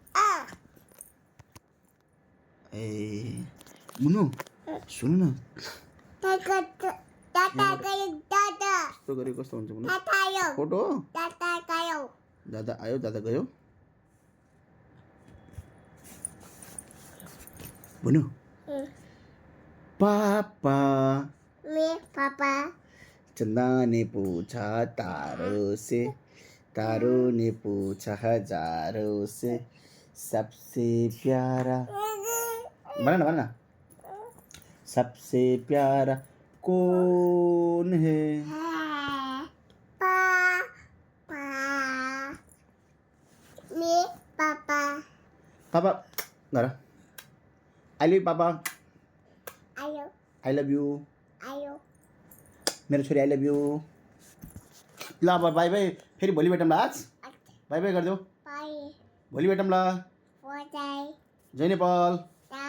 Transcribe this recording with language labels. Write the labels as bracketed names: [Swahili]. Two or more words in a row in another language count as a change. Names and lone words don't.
[Nepali] ए मुनु सुन्नु न यस्तो गरे कस्तो हुन्छ मुनु फोटो दादा आयो दादा गयो बुनु [Hindi] पापा चंदा ने पूछा तारों ने पूछा हजारों से सबसे प्यारा बना सबसे प्यारा कौन है [Nepali] पापा गर [English] I love papa I love you [Nepali] मेरो छोरी [English] I love you [Nepali] ल अब [English] bye bye [Nepali] फेरि भोलि भेटौँ ल आज [English] bye bye [Nepali] गरिदेऊ भोलि भेटौँ ल जय नेपाल